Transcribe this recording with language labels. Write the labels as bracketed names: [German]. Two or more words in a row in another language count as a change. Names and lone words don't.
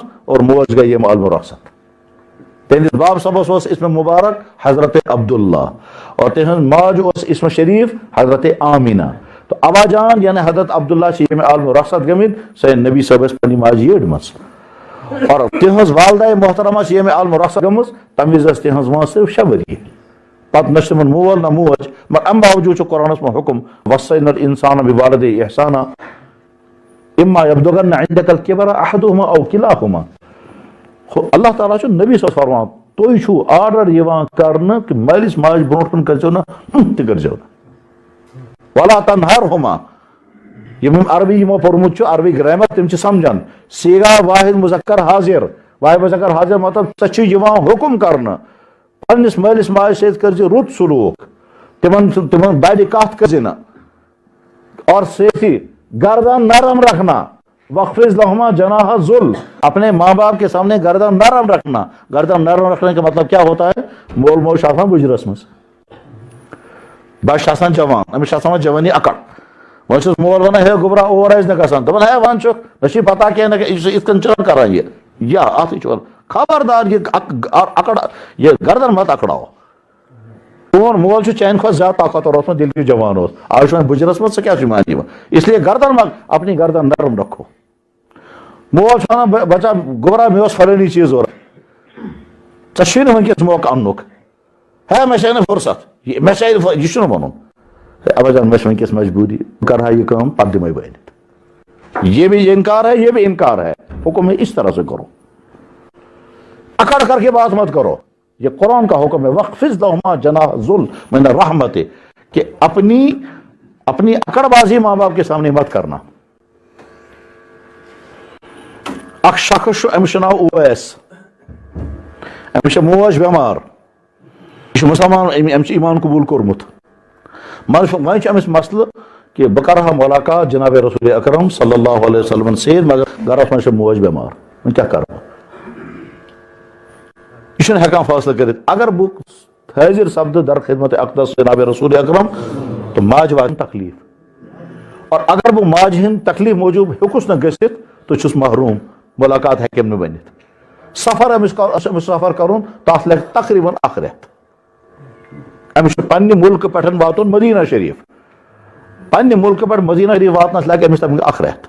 [Kashmiri] اور موج گٔے ییٚمہِ عالمہٕ رۄخصت تہنٛدِس باب صٲبس اوس اسم مبارک حضرت عبداللہ اور تہنٛز ماجہِ اوس اسم شریٖف حضرت آمینہ تو ابا جان یعنی حضرت عبداللہ چھِ ییٚمہِ عالمہٕ رۄخصت گٔمٕتۍ سٲنۍ نبی صٲبس پننہِ ماجہِ یٔڈ منٛز اور تہذ والدہ محترمہ یم عالم رخصت گمز تم وز تہذ وان صرف 6 ؤری پتہ نہ تمن مول نہ موج مگر ام باوجود قرآنس میں حکم [Arabic] وصینا الانسان بوالدیہ احسانا اما یبلغن عندک الکبر احدهما او کلاہما. [Kashmiri] اللہ تعالیٰ چھُ نبی صلی فرمان تُہۍ چھُو آرڈر یوان کرنہٕ کہ مٲلِس ماجہِ برونٛٹھ کُن کٔرزیٚو نہٕ تہِ کٔرزیٚو نہٕ [Arabic] ولا تنہرهما. [Kashmiri] یم عربی یمو پوٚرمُت چھُ عربی گرامر تِم چھِ سمجھان سیگا واحد مذکر حاضر واحد مذکر حاضر مطلب ژےٚ چھُ یوان حکم کرنہٕ پننس مٲلِس ماجہِ سۭتۍ کٔرزِ رُت سلوٗک تمن بڑِ کتھ کٔرزِ نہٕ اور سۭتی [Urdu] گردن نرم رکھنا [Arabic] وخفض لہما جناح ذل [Urdu] اپنے ماں باپ کے سامنے گردن نرم رکھنا. گردن نرم رکھنے کا مطلب کیا ہوتا ہے؟ [Kashmiri] مول موج آسان بجرس مز بچہ آسان جوان امس آسان جوانی اکڑ وۄنۍ چھُس مول ونان ہے گوبرا اور آسہِ نہٕ گژھان دپان ہے ون چھُکھ مےٚ چھُے پتہ کینٛہہ نہٕ یہِ چھُ یِتھ کٔنۍ چھُنہٕ کران یہِ یا اتھٕے چھُ [Urdu] خبردار یہ اکڑ یہ گردن مت اکڑاو. [Kashmiri] چون مول چھُ چانہِ کھۄتہٕ زیادٕ طاقتور اوسمُت ییٚلہِ تہِ جوان اوس آز چھُ وۄنۍ بُجرس منٛز ژٕ کیٛاہ چھُے مانہِ [Urdu] اس لیے گردن مت اپنی گردن نرم رکھو. [Kashmiri] مول چھُ ونان بچہ گوبرا مےٚ اوس فلٲنی چیٖز ضوٚرتھ ژےٚ چھُے نہٕ وٕنکیٚس موقعہٕ اننُک ہے مےٚ چھے نہٕ فرصت مےٚ چھے یہِ چھُنہٕ وَنُن ابا جان مےٚ چھِ وٕنکیٚس مجبوٗری بہٕ کرٕ ہا یہِ کٲم پتہٕ دِمے بہٕ أنِتھ. [Urdu] یہ بھی انکار ہے یہ بھی انکار ہے. حکم ہے اس طرح سے کرو اکڑ کر کے بات مت کرو. یہ قرآن کا حکم ہے [Arabic] وخفض لہما جناح ذل من الرحمت [Urdu] کہ اپنی اکڑ بازی ماں باپ کے سامنے مت کرنا. [Kashmiri] اکھ شخص چھُ أمِس چھُ ناو اویس أمِس چھِ موج بٮ۪مار یہِ چھُ مُسلمان أمۍ چھُ ایمان قبوٗل کوٚرمُت مگر وۄنۍ چھُ أمِس مسلہٕ کہ بہٕ کرٕ ہا ملاقات جناب رسول اکرم [Arabic] صلی اللہ علیہ وسلم [Kashmiri] سۭتۍ مگر گرس منٛز چھِ موج بٮ۪مار وۄنۍ کیٛاہ کرٕ بہٕ یہ چھُنہٕ ہٮ۪کان فٲصلہٕ کٔرِتھ. اگر بہٕ حٲضِر سپدٕ در خدمت اقدس جناب رسول اکرم تو ماجہِ واتہِ تکلیٖف اور اگر بہٕ ماجہِ ہٕنٛدِ تکلیٖف موٗجوٗب ہیوٚکُس نہٕ گٔژھِتھ تو چھُس محروٗم ملاقات ہیٚکٮ۪م نہٕ بٔنِتھ. سفر أمِس سفر کرُن تتھ لگہِ تقریٖباً 1 رٮ۪تھ. أمِس چھُ پننہِ مُلکہٕ پٮ۪ٹھ واتُن مدیٖنہ شریٖف پننہِ مُلکہٕ پٮ۪ٹھ مدیٖنہ شریٖف واتنس لگہِ أمِس تَمیُک 1 رٮ۪تھ.